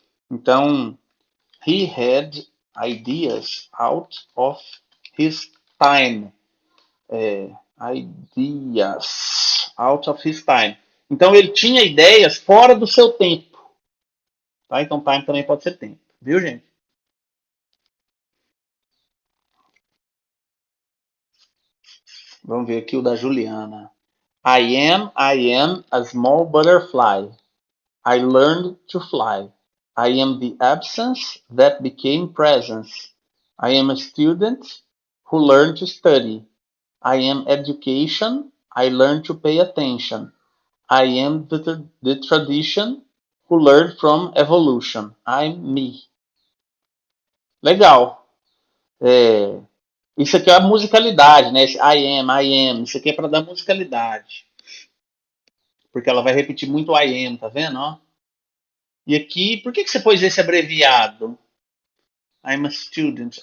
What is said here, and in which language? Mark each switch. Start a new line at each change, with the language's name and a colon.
English: Então, he had ideas out of his time. Ideas out of his time.
Portuguese: Então, ele tinha ideias fora do seu tempo. Tá? Então, time também pode ser tempo. Viu, gente? Vamos ver aqui o da Juliana.
English: I am a small butterfly. I learned to fly. I am the absence that became presence. I am a student who learned to study. I am education. I learned to pay attention. I am the tradition who learned from evolution. I'm me.
Portuguese: Legal. É, isso aqui é a musicalidade, né? Esse I am. Isso aqui é para dar musicalidade. Porque ela vai repetir muito I am, tá vendo? Ó? E aqui, por que você pôs esse abreviado?
English: I'm a student.